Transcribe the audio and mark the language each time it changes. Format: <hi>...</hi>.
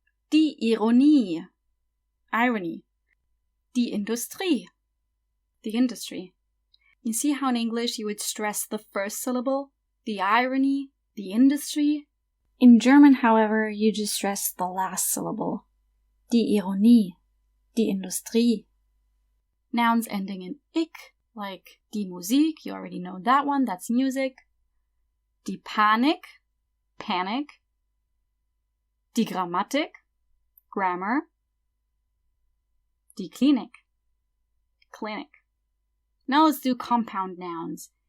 <de>Die Ironie, irony. Die Industrie,</de> <en>the industry. You see how in English you would stress the first syllable? The irony, the industry. In German, however, you just stress the last syllable.</en> <de>Die Ironie, die Industrie.</de> <en>Nouns ending in ik, like die Musik, you already know that one, that's music.</en> <de>Die Panik, panic. Die Grammatik, grammar. Die Klinik,</de> <en>clinic. Now let's do compound nouns.</en>